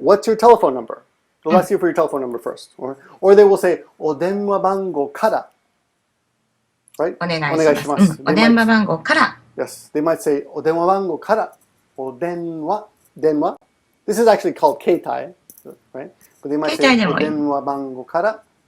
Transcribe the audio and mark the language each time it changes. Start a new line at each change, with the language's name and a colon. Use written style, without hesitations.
English: What's your telephone number? They'll ask you for your telephone number first. Or they will say,
Japanese: お電話番号から.
English: Right?
Japanese: お願いします。お電話番号から。
English: Yes. They might say,
Japanese: お電話番号から. お電話.
English: This is actually called keitai. Right? But they might say,
Japanese: お電話番号から.